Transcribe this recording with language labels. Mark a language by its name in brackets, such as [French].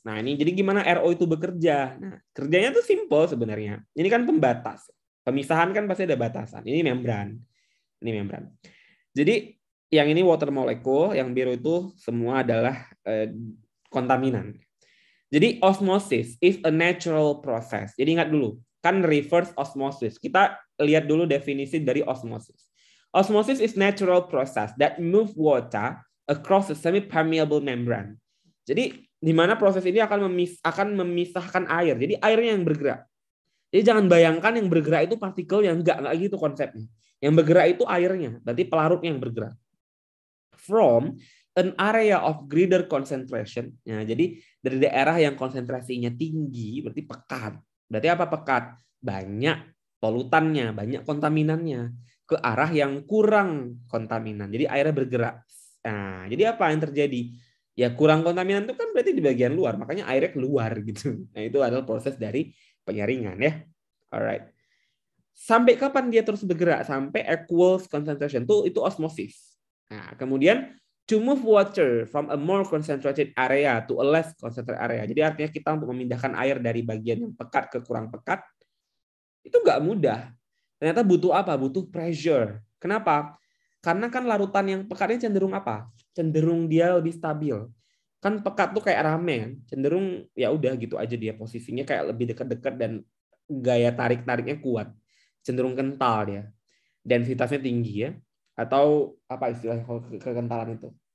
[Indonesian] Nah, ini jadi gimana RO itu bekerja? Nah, kerjanya tuh simple sebenarnya. Ini kan pembatas. Pemisahan kan pasti ada batasan. Ini membran. Jadi yang ini water molecule, yang biru itu semua adalah kontaminan. [English] Jadi osmosis is a natural process. [Indonesian] Jadi ingat dulu, kan reverse osmosis. Kita lihat dulu definisi dari osmosis. [English] Osmosis is natural process that move water across a semi-permeable membrane. [Indonesian] Jadi di mana proses ini akan memisahkan air. Jadi airnya yang bergerak. Jadi jangan bayangkan yang bergerak itu partikel yang enggak gitu konsepnya. Yang bergerak itu airnya, berarti pelarutnya yang bergerak. [English] From an area of greater concentration. [Indonesian] Ya, jadi dari daerah yang konsentrasinya tinggi, berarti pekat. Berarti apa pekat? Banyak polutannya, banyak kontaminannya. Ke arah yang kurang kontaminan. Jadi airnya bergerak. Nah, jadi apa yang terjadi? Ya kurang kontaminan itu kan berarti di bagian luar, makanya airnya keluar gitu. Nah itu adalah proses dari penyaringan ya. Alright. Sampai kapan dia terus bergerak? Sampai equals concentration itu osmosis. Nah kemudian [English] to move water from a more concentrated area to a less concentrated area. [Indonesian] Jadi artinya kita untuk memindahkan air dari bagian yang pekat ke kurang pekat itu nggak mudah. Ternyata butuh apa? Butuh pressure. Kenapa? Karena kan larutan yang pekat ini cenderung apa? Cenderung dia lebih stabil. Kan pekat tuh kayak rame kan, cenderung ya udah gitu aja dia posisinya kayak lebih dekat-dekat dan gaya tarik-tariknya kuat, cenderung kental dia, densitasnya tinggi ya, atau apa istilahnya kalau kekentalan itu?